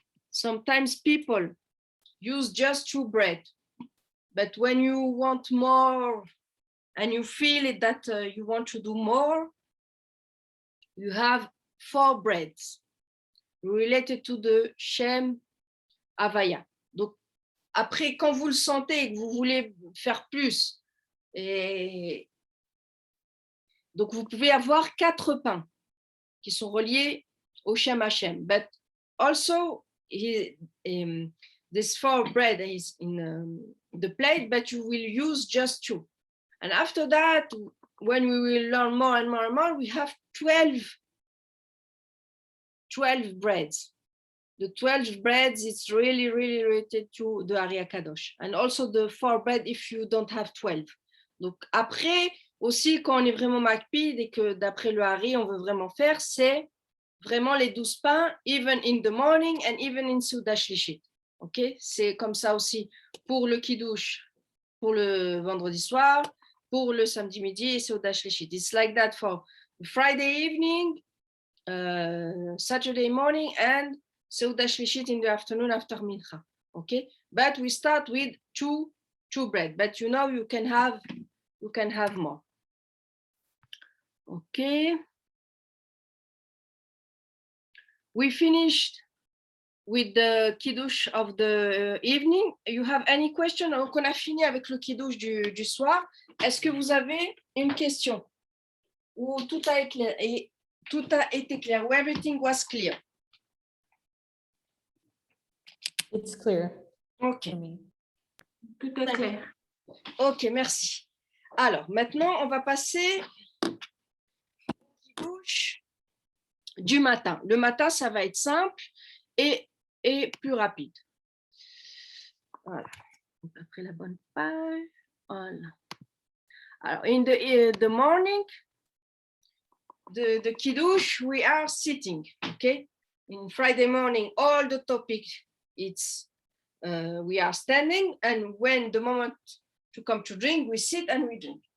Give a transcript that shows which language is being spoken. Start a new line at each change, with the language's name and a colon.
English: Sometimes people use just 2 bread, but when you want more and you feel it that you want to do more, you have 4 breads related to the Shem Havaya.
French: Donc après, quand vous le sentez et que vous voulez faire plus, donc, vous pouvez avoir 4 pains qui sont reliés au Shem Hashem.
English: But also, this 4 bread is in the plate, but you will use just 2. And after that, when we will learn more and more and more, we have 12 breads. The 12 breads, it's really, really related to the Ari Kadosh. And also the 4 bread if you don't have 12.
French: Donc, après, aussi, quand on est vraiment makpid et que d'après le Hari, on veut vraiment faire, c'est vraiment les 12 pains,
English: even in the morning and even in Seuda Shlishit.
French: Ok, c'est comme ça aussi pour le Kiddush, pour le vendredi soir, pour le samedi midi et Seuda Shlishit.
English: It's like that for Friday evening, Saturday morning, and Seuda Shlishit in the afternoon after Mincha. Okay, but we start with two bread, but you know you can have more. Okay. We finished with the Kiddush of the evening. You have any question?
French: Donc, on a fini avec le Kiddush du soir. Est-ce que vous avez une question? Ou tout a été clair?
English: Ou everything was clear? It's clear. Ok.
French: Tout est clair. Ok, merci. Alors, maintenant, on va passer du matin. Le matin, ça va être simple et plus rapide. Voilà. Donc, après la bonne page. Voilà.
English: Alors, in the morning, the Kiddush, we are sitting. Okay. In Friday morning, all the topic, it's we are standing, and when the moment to come to drink, we sit and we drink.